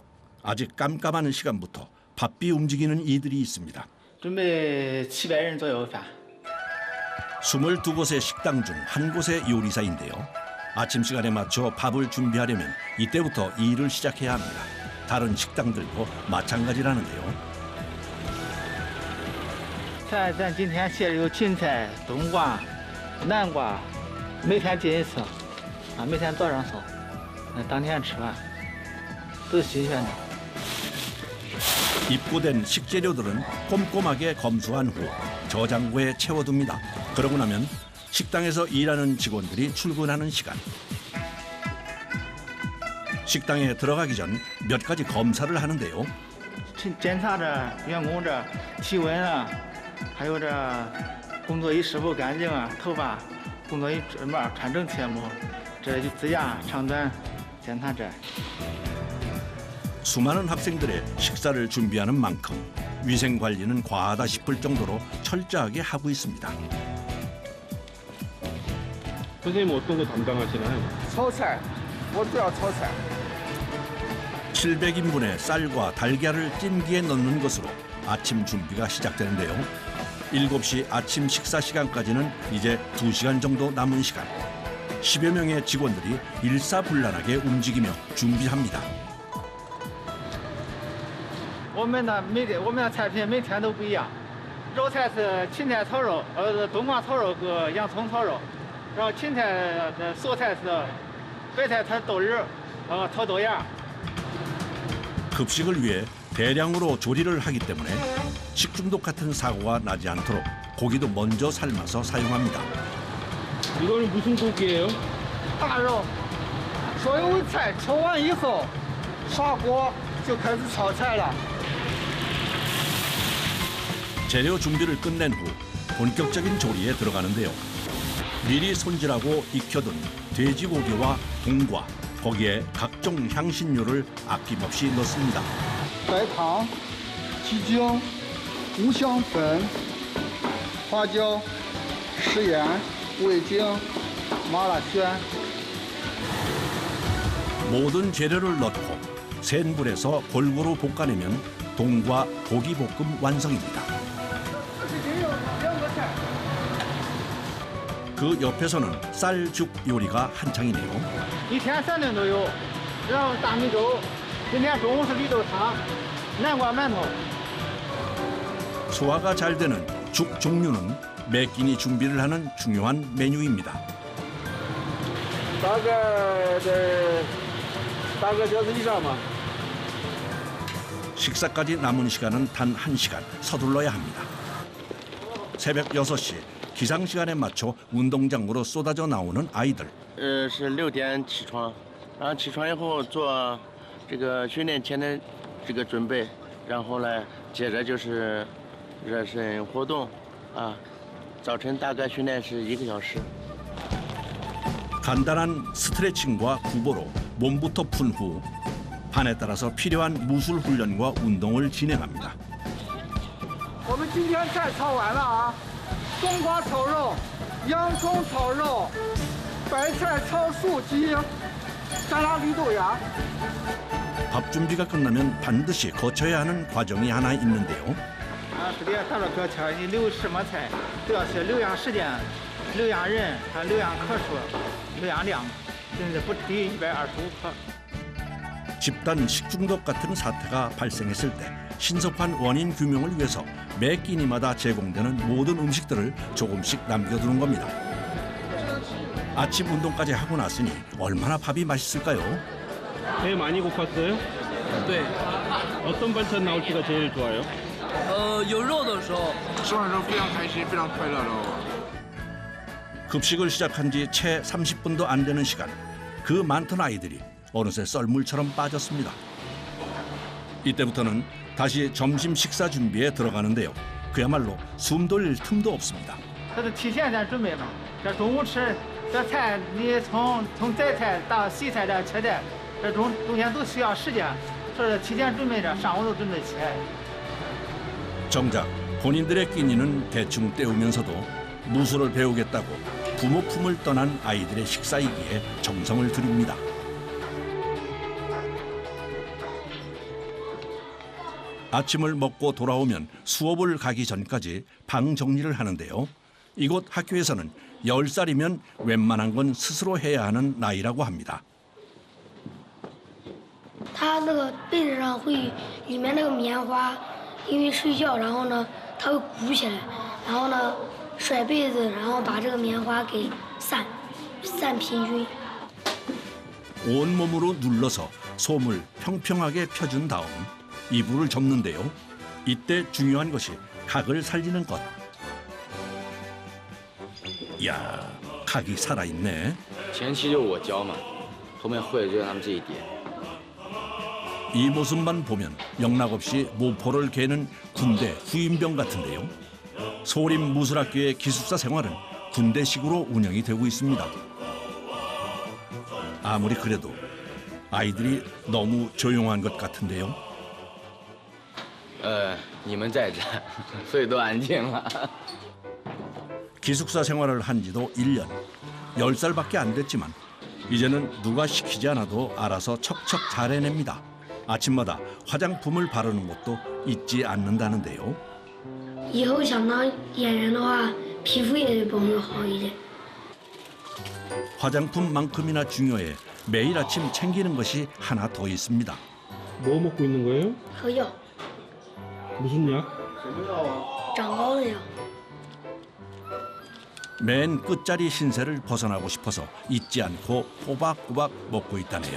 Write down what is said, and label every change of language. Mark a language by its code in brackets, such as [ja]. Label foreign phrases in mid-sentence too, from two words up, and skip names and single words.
[ko] 아직 깜깜한 시간부터 바삐 움직이는 이들이 있습니다. [zh] 准备700人左右饭。 [ko] 22곳의 식당 중 한 곳의 요리사인데요. 아침 시간에 맞춰 밥을 준비하려면 이때부터 일을 시작해야 합니다. 다른 식당들도 마찬가지라는데요. [zh] 菜咱今天切的有芹菜、冬瓜、南瓜，每天进一次，每天早上烧，当天吃饭，都新鲜的。 [ko] 입고된 식재료들은 꼼꼼하게 검수한 후 저장고에 채워둡니다. 그러고 나면 식당에서 일하는 직원들이 출근하는 시간. 식당에 들어가기 전 몇 가지 검사를 하는데요. [zh] 检查着员工这体温啊，还有这工作衣是否干净啊，头发工作衣穿整齐没？这指甲长短检查着。 [ko] 수많은 학생들의 식사를 준비하는 만큼 위생 관리는 과하다 싶을 정도로 철저하게 하고 있습니다. 선생님 어떤 거 담당하시나요? [zh] 炒菜，我主要炒菜。 [ko] 700인분의 쌀과 달걀을 찜기에 넣는 것으로 아침 준비가 시작되는데요. 7시 아침 식사 시간까지는 이제 2시간 정도 남은 시간. 10여 명의 직원들이 일사불란하게 움직이며 준비합니다. [zh] 我们的菜品每天都不一样，肉菜是芹菜炒肉，冬瓜炒肉和洋葱炒肉，然后芹菜的素菜是白菜炒豆仁，炒豆芽。 [ko] 급식을 위해 대량으로 조리를 하기 때문에 식중독 같은 사고가 나지 않도록 고기도 먼저 삶아서 사용합니다. 이거는 무슨 고기예요? [zh] 大肉，所有菜炒完以后下锅就开始炒菜了。 [ko] 재료 준비를 끝낸 후 본격적인 조리에 들어가는데요. 미리 손질하고 익혀둔 돼지고기와 冬瓜, 거기에 각종 향신료를 아낌없이 넣습니다. [zh] 白糖、鸡精、五香粉、花椒、食盐、味精、麻辣鲜. [ko] 모든 재료를 넣고 센 불에서 골고루 볶아내면 冬瓜 고기 볶음 완성입니다. 그 옆에서는 쌀죽 요리가 한창이네요. [zh] 一天3顿都有，然后大米粥，今天中午是绿豆汤、南瓜馒头。 [ko] 소화가 잘 되는 죽 종류는 매 끼니 준비를 하는 중요한 메뉴입니다. [zh] 大概小时以上吧。 [ko] 식사까지 남은 시간은 단 1시간 서둘러야 합니다. 새벽 6시 기상 시간에 맞춰 운동장으로 쏟아져 나오는 아이들. [zh] 是6点起床，然后起床以后做这个训练前的这个准备，然后呢，接着就是热身活动，早晨大概训练是1个小时。 [ko] 간단한 스트레칭과 구보로 몸부터 푼 후 반에 따라서 필요한 무술 훈련과 운동을 진행합니다. [zh] 我们今天菜炒完了啊，冬瓜炒肉、洋葱炒肉、白菜炒素鸡、沙拉绿豆芽。 [ko] 밥 준비가 끝나면 반드시 거쳐야 하는 과정이 하나 있는데요. [zh] 这里大伙可瞧，你留什么菜都要写留养时间、留养人、还留养克数、留养量，甚至不低于125克。 [ko] 집단 식중독 같은 사태가 발생했을 때 신속한 원인 규명을 위해서 매 끼니마다 제공되는 모든 음식들을 조금씩 남겨두는 겁니다. 아침 운동까지 하고 났으니 얼마나 밥이 맛있을까요? 배 많이 고팠어요? 네. 어떤 반찬 나올 때가 제일 좋아요? [zh] 有肉的时候，吃完之后非常开心，非常快乐，知道吗？ [ko] 급식을 시작한 지 채 30분도 안 되는 시간. 그 많던 아이들이 어느새 썰물처럼 빠졌습니다. 이때부터는 다시 점심 식사 준비에 들어가는데요. 그야말로 숨 돌릴 틈도 없습니다. [zh] 这是提前咱准备嘛，这中午吃这菜，你从摘菜到洗菜到切菜，这中间都需要时间，所以提前准备着，上午都准备起来。 [ko] 정작 본인들의 끼니는 대충 때우면서도 무술을 배우겠다고 부모 품을 떠난 아이들의 식사이기에 정성을 들입니다. 아침을 먹고 돌아오면 수업을 가기 전까지 방 정리를 하는데요. 이곳 학교에서는 10살이면 웬만한 건 스스로 해야 하는 나이라고 합니다. [zh] 它那个被子上会里面那个棉花，因为睡觉，然后呢它会鼓起来，然后呢甩被子，然后把这个棉花给散平均。 [ko] 온몸으로 눌러서 솜을 평평하게 펴준 다음 이불을 접는데요. 이때 중요한 것이 각을 살리는 것. 이야, 각이 살아있네. [zh] 前期就我教嘛，后面会就让他们自己叠。 [ko] 이 모습만 보면 영락없이 모포를 개는 군대 후임병 같은데요. 소림 무술학교의 기숙사 생활은 군대식으로 운영이 되고 있습니다. 아무리 그래도 아이들이 너무 조용한 것 같은데요. [zh] 你们在这，所以都安静了。 [ko] 기숙사 생활을 한 지도 1년. 10살밖에 안 됐지만 이제는 누가 시키지 않아도 알아서 척척 잘 해냅니다. 아침마다 화장품을 바르는 것도 잊지 않는다는데요. [zh] 以后想当演员的话，皮肤也得保养好一点。 [ko] 화장품만큼이나 중요해 매일 아침 챙기는 것이 하나 더 있습니다. 뭐 먹고 있는 거예요? [zh] 喝药， [ko] 무슨 약? [zh] 长高的药。 [ko] 맨 끝자리 신세를 벗어나고 싶어서 잊지 않고 꼬박꼬박 먹고 있다네요.